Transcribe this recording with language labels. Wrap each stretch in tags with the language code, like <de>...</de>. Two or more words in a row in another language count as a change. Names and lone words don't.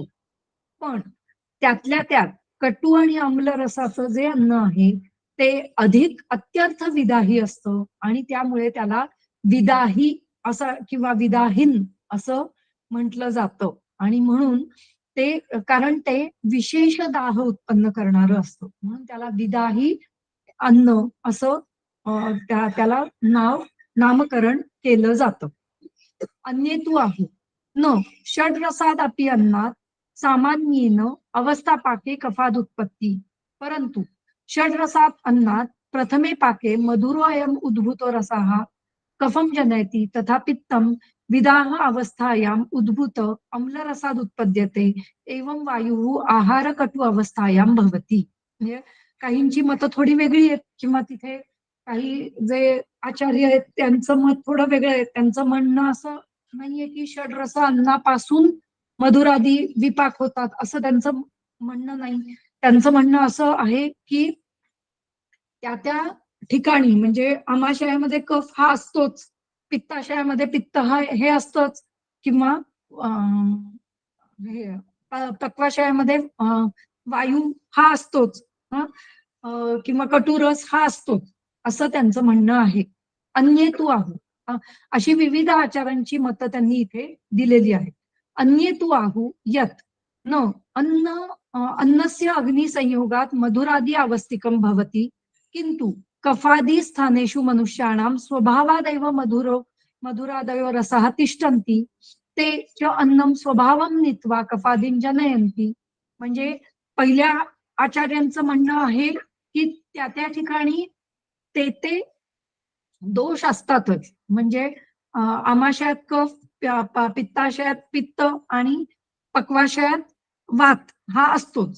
<mr>पण त्यातल्या त्यात कटू आणि आम्ल रसाचं जे अन्न आहे ते अधिक अत्यर्थ विदाही असतं आणि त्यामुळे त्याला विदाही असं किंवा विदाहीन असं म्हटलं जातं. आणि म्हणून ते कारण ते विशेष दाह उत्पन्न करणारं असतं, म्हणून त्याला विदाही अन्न असं त्याला नामकरण केलं जातं.</mr> <sa>अन्येतु आहे न षड्रसाद अपि अन्नात सामान्येन अवस्थापाके कफादुत्पत्ती परंतु षड्रसात अन्नात प्रथमे पाके मधुरोऽयम् उद्भूतो रसः कफं जनयति तथा पित्तं विदाह अवस्थायाम उद्भूत अम्लरसाद उत्पद्यते एवं वायुः आहार कटु अवस्थायाम भवति.</sa> <mr>म्हणजे काहींची मतं थोडी वेगळी आहेत किंवा तिथे काही जे आचार्य आहेत त्यांचं मत थोडं वेगळं आहे. त्यांचं म्हणणं असं नाहीये की षड्रस अन्नापासून मधुरादी विपाक होतात असं त्यांचं म्हणणं नाही. त्यांचं म्हणणं असं आहे की त्या ठिकाणी म्हणजे आमाशयामध्ये कफ हा असतोच, पित्ताशयामध्ये पित्त हा हे असतंच किंवा पक्वाशयामध्ये वायू हा असतोच किंवा कटुरस हा असतोच असं त्यांचं म्हणणं आहे.</mr> <sa>अन्येतु आहू</sa> <mr>अशी विविध आचारांची मतं त्यांनी इथे दिलेली आहेत.</mr> <sa>अन्येतु आहू यत न अन्नस्य अग्निसंयोगात मधुरादी अवस्थिकं भवति किंतु कफादी स्थानेषु मनुष्याणां स्वभावादेव मधुरादयो रसः तिष्ठन्ति ते च अन्नम स्वभावं नीत्वा कफादीं जनयन्ति.</sa> <mr>म्हणजे पहिल्या आचार्यांचं म्हणणं आहे की त्या ठिकाणी ते दोष असतातच. म्हणजे आमाशयात कफ, पित्ताशयात पित्त आणि पक्वाशयात वात हा असतोच.</mr>